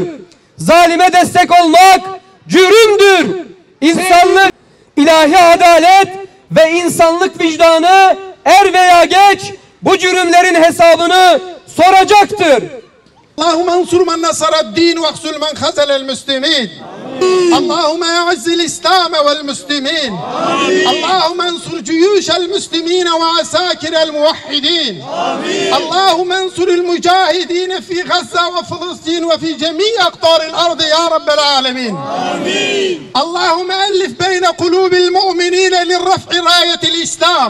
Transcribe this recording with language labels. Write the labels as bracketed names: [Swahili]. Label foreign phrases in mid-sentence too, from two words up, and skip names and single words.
[Turkish] Zalime destek olmak cürümdür. İnsanlık, ilahi adalet ve insanlık vicdanı er veya geç bu cürümlerin hesabını soracaktır. [Arabic] اللهم انصر من نصر الدين واخذل من خذل المسلمين. اللهم أعز الإسلام والمسلمين. اللهم انصر جيوش المسلمين وعساكر الموحدين. اللهم انصر المجاهدين في غزة وفلسطين وفي جميع أقطار الأرض يا رب العالمين. اللهم ألف بين قلوب المؤمنين للرفع راية الإسلام.